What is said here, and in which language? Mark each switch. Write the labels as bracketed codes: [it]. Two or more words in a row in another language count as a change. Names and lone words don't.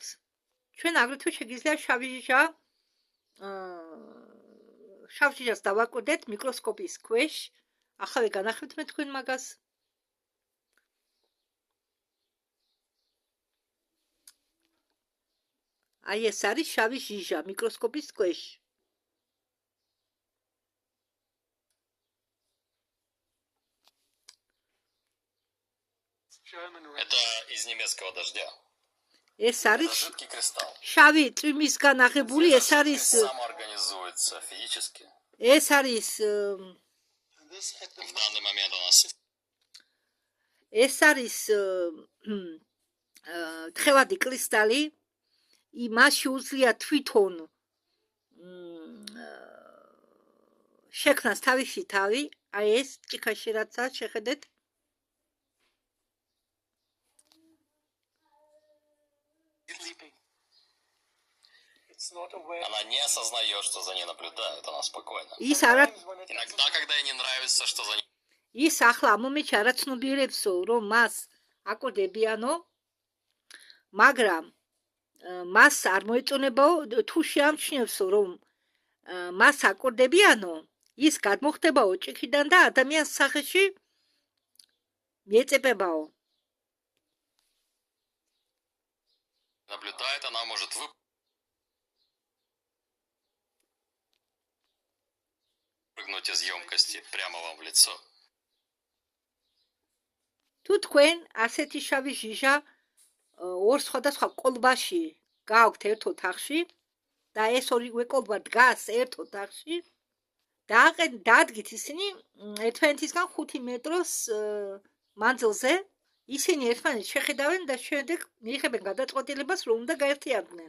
[ka] ჩვენ აგრეთვე შეგიძლია შავი ჟიჟას დავაკვირდეთ მიკროსკოპის ქვეშ. ახლა განახებთ მე თქვენ მაგას. აი ეს არის შავი ჟიჟა მიკროსკოპის ქვეშ. [ru] Это из немецкого дождя. [ka] ეს არის [ru] Жидкий кристалл. [ka] შავი წვიმისგან აღებული, ეს არის [ru] Самоорганизуется физически. [ka] ეს არის [ru] В данный момент у нас [ka] ეს არის თხევადი კრისტალი. იმას შეუძლია თვითონ შექმნას თავისი თავი. აი ეს ჭიქაში რაცა შეხედეთ. [ru] она не осознает, что за ней наблюдают, она спокойна. [ka] ის არა [ru] Иногда, когда ей не нравится, что за ней [ka] ის ახლა ამ მომენტში არაცნობიერებსო, რომ მას აკოდებიანო, მაგრამ მას არ მოეწონებაო, თუ შეამჩნევსო, რომ მას აკოდებიანო, ის გადმოხდებაო ჭიქიდან და ადამიანს სახეში მიეწებებაო. [ru] наблюдает, она может выпрыгнуть из емкости прямо вам в лицо. [ka] თუ თქვენ ასეთი შავი ჟიჟა ორ სხვადასხვა კოლბაში გააქვთ ერთ ოთახში და ეს ორივე კოლბა დგას ერთ ოთახში და დადგით ისინი ერთმანეთისგან 5 მეტროს მანძილზე, ისინი ერთმანეთს შეხედავენ და შემდეგ მიიღებენ გადაწყვეტილებას, რომ უნდა გაერთიანდნენ.